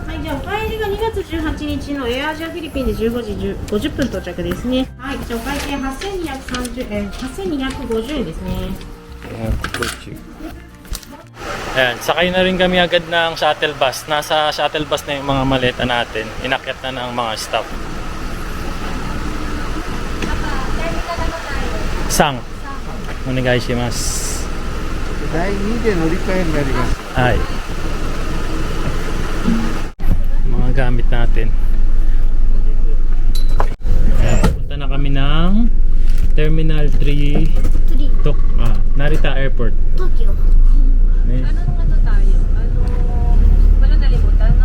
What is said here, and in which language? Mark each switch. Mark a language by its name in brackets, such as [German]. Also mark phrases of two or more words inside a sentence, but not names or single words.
[Japanese] はい、じゃあお帰りが2月18日のエアアジアフィリピンで15時50分到着ですね。はい、じゃあお会計8250円ですね。 [Filipino] Ayan, sakay na rin kami agad ng [English] shuttle bus. [Filipino] Nasa [English] shuttle bus [Filipino] na yung mga maleta natin. Inakyat na ng mga staff. Sang. [Japanese] Onegaishimasu. 第2で乗り換えになります。 [Filipino] Ay. Mga gamit natin. Ayan, punta na kami ng Terminal 3 Narita Airport. [Japanese] 東京 [Filipino] Anong ano tayo? Wala nalimutan, no?